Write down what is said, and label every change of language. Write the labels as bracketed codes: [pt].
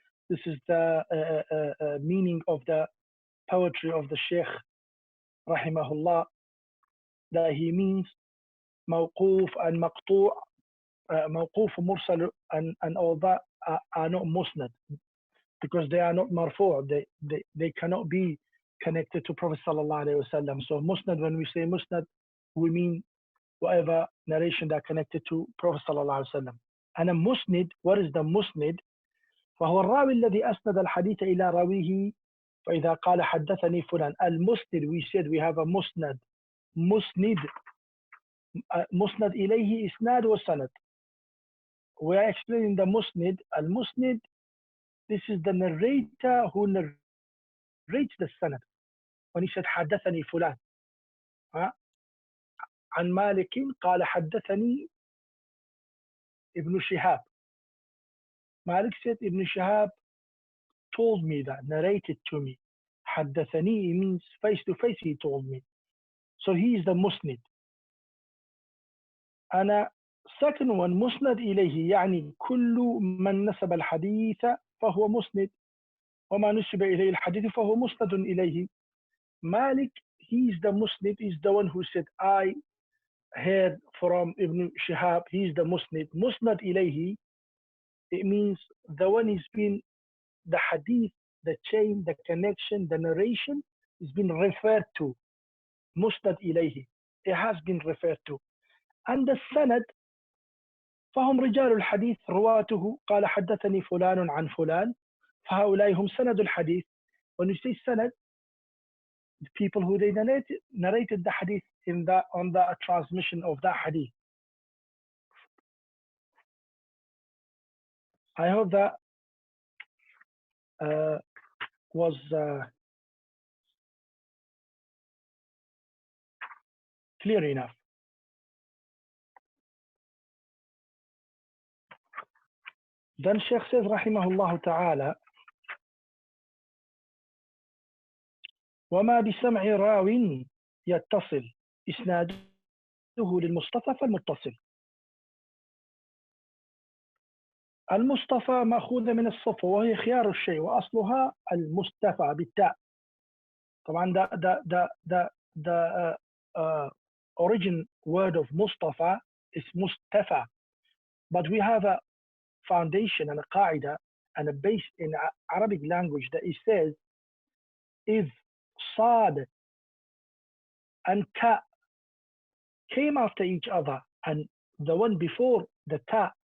[en] This is the meaning of the poetry of the Sheikh rahimahullah, that he means موقوف and مقطوع, موقوف مرسل and all that are not musnad because they are not marfu'. They cannot be connected to Prophet sallallahu alaihi wasallam. So musnad, when we say musnad, we mean whatever narration that are connected to Prophet sallallahu alaihi wasallam. And a musnid, what is the musnid? [ar] فهو الراوي الذي أسند الحديث إلى راويه فإذا قال حدثني فلان. [en] المسند, we said we have a musnad. Musnid, musnad [ar] إليه إسناد وسند. [en] We are explaining the musnid. Al-musnid, this is the narrator who narrates the sanad. When he said [ar] حدثني فلان عن مالك قال حدثني ابن شهاب. [en] Malik said Ibn Shihab told me that, narrated to me. حدثني means face to face he told me. So he is the musnid. [ar] أنا [en] second one [ar] مسند إليه يعني كل من نسب الحديث فهو مسند وما نسب إليه الحديث فهو مسند إليه. [en] Malik, he is the musnid, is the one who said I heard from Ibn Shihab, he is the musnid. Musnad إليه, it means the one is been, the hadith, the chain, the connection, the narration is been referred to. Musnad إليه, it has been referred to. And the sanad, [ar] فهم رجال الحديث رواته قال حدثني فلان عن فلان فهؤلاء هم سند الحديث. [en] When you say sanad, the people who they narrated the hadith on the transmission of that hadith. I hope that was clear enough. Then Sheikh says [ar] rahimahullah ta'ala وما بسمع راو يتصل إسناده للمصطفى فالمتصل. المصطفى مأخوذة من الصفة وهي خيار الشيء وأصلها المصطفى بالتاء. [en] طبعا the origin word of Mustafa is Mustafa, but we have a foundation and a qaida and a base in Arabic language that it says if Sad and Ta came after each other and the one before the Ta